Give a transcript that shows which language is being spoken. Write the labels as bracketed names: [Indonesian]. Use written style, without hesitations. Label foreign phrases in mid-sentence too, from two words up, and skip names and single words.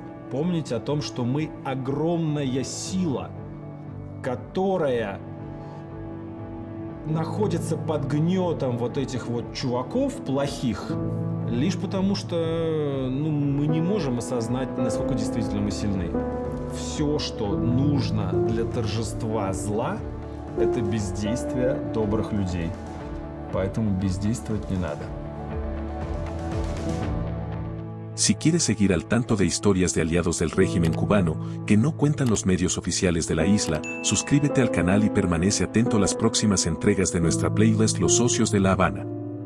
[Russian] Помнить о том, что мы огромная сила, которая находится под гнетом вот этих вот чуваков плохих, лишь потому что мы не можем осознать, насколько действительно мы сильны. Все, что нужно для торжества зла, это бездействие добрых людей. Поэтому бездействовать не надо. [Spanish] Si quieres seguir al tanto de historias de aliados del régimen cubano, que no cuentan los medios oficiales de la isla, suscríbete al canal y permanece atento a las próximas entregas de nuestra playlist Los Socios de La Habana.